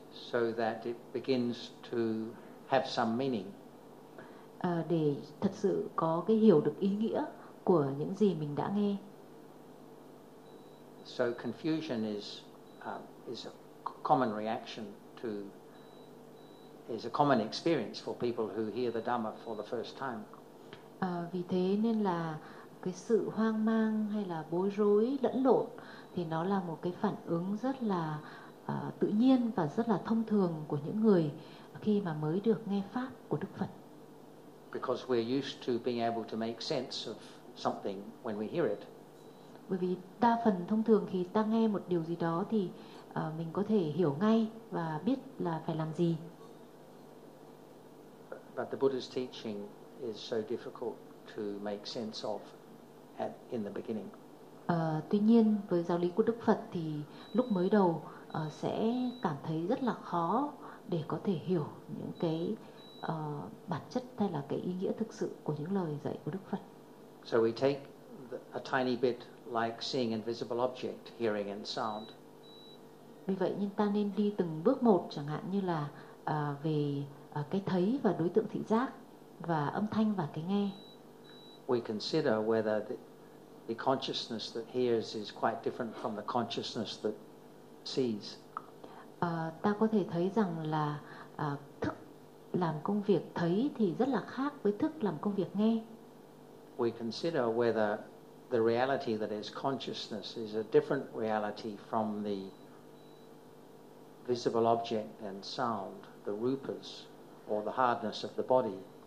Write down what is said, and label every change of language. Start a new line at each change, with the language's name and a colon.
English: So that it begins to have some meaning.
Vietnamese: Để thật sự có cái hiểu được ý nghĩa của những gì mình đã nghe.
English: So confusion is a common reaction to is a common experience for people who hear the Dhamma for the first time.
Vietnamese: Vì thế nên là cái sự hoang mang hay là bối rối lẫn lộn thì nó là một cái phản ứng rất là tự nhiên và rất là thông thường của những người khi mà mới được nghe pháp của Đức Phật.
English: Because we're used to being able to make sense of something when we hear it.
Vietnamese: Bởi vì đa phần thông thường khi ta nghe một điều gì đó thì mình có thể hiểu ngay và biết là phải làm gì.
English: But the Buddha's teaching is so difficult to make sense of in the beginning.
Vietnamese: Tuy nhiên với giáo lý của Đức Phật thì lúc mới đầu sẽ cảm thấy rất là khó để có thể hiểu những cái bản chất hay là cái ý nghĩa thực sự của những lời dạy của Đức Phật.
English: So we take a tiny bit like seeing invisible object, hearing and sound.
Vietnamese: Vì vậy nên ta nên đi từng bước một, chẳng hạn như là về cái thấy và đối tượng thị giác và âm thanh và cái nghe.
English: we consider whether the consciousness that hears is quite different from the consciousness that sees.
Vietnamese: Ta có thể thấy rằng là thức làm công việc thấy thì rất là khác với thức làm công việc nghe.
English: We consider whether the reality that is consciousness is a different reality from the visible object and sound, the rupas, or the hardness of the body.